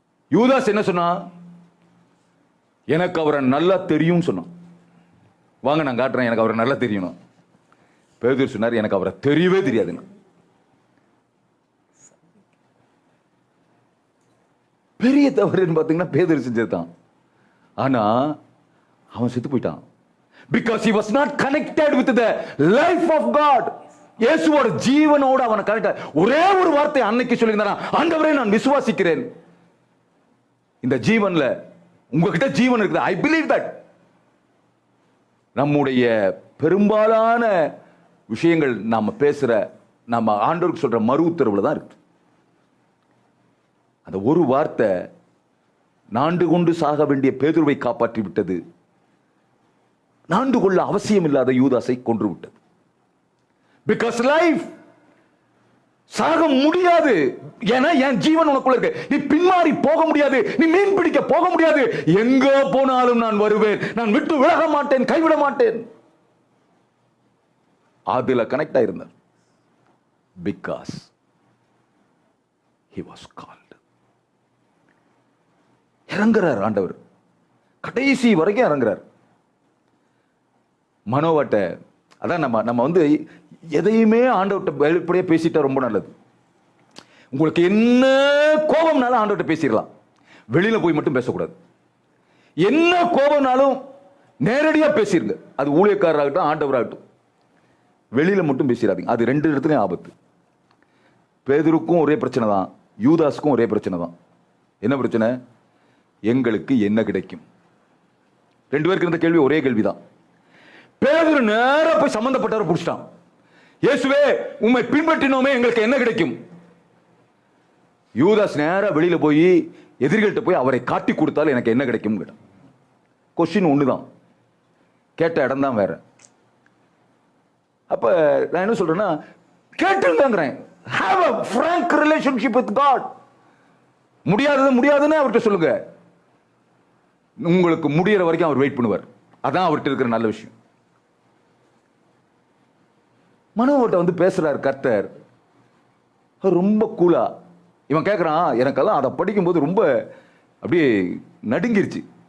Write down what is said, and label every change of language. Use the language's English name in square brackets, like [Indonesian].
[Tamil] யூதாஸ் என்ன சொன்னா, எனக்கு அவரை நல்லா தெரியும் சொன்னான். வாங்க நான் காட்டுறேன், எனக்கு அவரை நல்லா தெரியணும். பேதுரு சொன்னார், எனக்கு அவரை தெரியவே தெரியாதுங்க. பெரிய தவறுன்னு பார்த்தீங்கன்னா பேதுரு செஞ்சதுதான். ஆனா அவன் செத்து போயிட்டான். [English] Because he was not connected with the life of God. [Tamil] இயேசுவோட ஜீவனோட அவனை கனெக்ட். ஒரே ஒரு வார்த்தை அன்னைக்கு சொல்லியிருந்தான், ஆண்டவரே நான் விசுவாசிக்கிறேன். இந்த ஜீவன்ல உங்ககிட்ட ஜீவன் இருக்குது. [English] I believe that. [Tamil] நம்முடைய பெரும்பாலான விஷயங்கள் நாம பேசுற, நம்ம ஆண்டவருக்கு சொல்ற மறு உத்தரவுல தான் இருக்கு. அந்த ஒரு வார்த்தை நாண்டு கொண்டு சாக வேண்டிய பேதுருவை காப்பாற்றி விட்டது. நாண்டு கொள்ள அவசியம் இல்லாத யூதாசை கொன்று விட்டது. பிகாஸ் லைஃப் சாக முடியாது. ஏன்னா என் ஜீவன் உனக்குள்ள இருக்கு. நீ பின்மாறி போக முடியாது. நீ மீன் பிடிக்க போக முடியாது. எங்க போனாலும் நான் வருவேன். நான் விட்டு விலக மாட்டேன், கைவிட மாட்டேன். அதுல connect ஆயிருந்தார். [English] Because he was called. [Tamil] இறங்குறார் ஆண்டவர், கடைசி வரைக்கும் இறங்குறார். மனோவட்ட அதான் நம்ம வந்து எதையுமே ஆண்டவர்கிட்ட வெளிப்படையா பேசிட்டா ரொம்ப நல்லது. உங்களுக்கு என்ன கோபம்னாலும் ஆண்டவர்கிட்ட பேசிடலாம், வெளியில போய் மட்டும் பேசக்கூடாது. என்ன கோபம்னாலும் நேரடியா பேசிருங்க. அது ஊழியக்காரராகட்டும் ஆண்டவராகட்டும், வெளியில மட்டும் பேசிடாதீங்க. அது ரெண்டு இடத்துலயும் ஆபத்து. பேதுருக்கும் ஒரே பிரச்சனை தான், யூதாஸுக்கும் ஒரே பிரச்சனை தான். என்ன பிரச்சனை? எங்களுக்கு என்ன கிடைக்கும்? ரெண்டு பேருக்கு இருந்த கேள்வி ஒரே கேள்விதான். பேதுரு நேரா போய் சம்பந்தப்பட்டவரை பிடிச்சிட்டான். இயேசுவே உம்மை பின்பற்றினோமே, எங்களுக்கு என்ன கிடைக்கும்? யூதாஸ் நேரா வெளியில போய் எதிரிகள்கிட்ட போய் அவரை காட்டி கொடுத்தாலும் எனக்கு என்ன கிடைக்கும் கேட்டான். கொஸ்டின் ஒண்ணுதான், கேட்ட இடம் தான் வேற. அப்ப நான் என்ன சொல்றேன்னா, கேட்டுங்கிறேன். [English] Have a frank relationship with God. [Tamil] முடியாதுன்னு அவர்கிட்ட சொல்லுங்க. உங்களுக்கு முடியற வரைக்கும் அவர் வெயிட் பண்ணுவார். அதான் அவர்கிட்ட இருக்கிற நல்ல விஷயம். மனோவட்ட வந்து பேசுறாரு கர்த்தர், ரொம்ப கூலா. இவன் கேட்கிறான், எனக்கெல்லாம் அதை படிக்கும்போது ரொம்ப அப்படியே நடுங்கிருச்சு.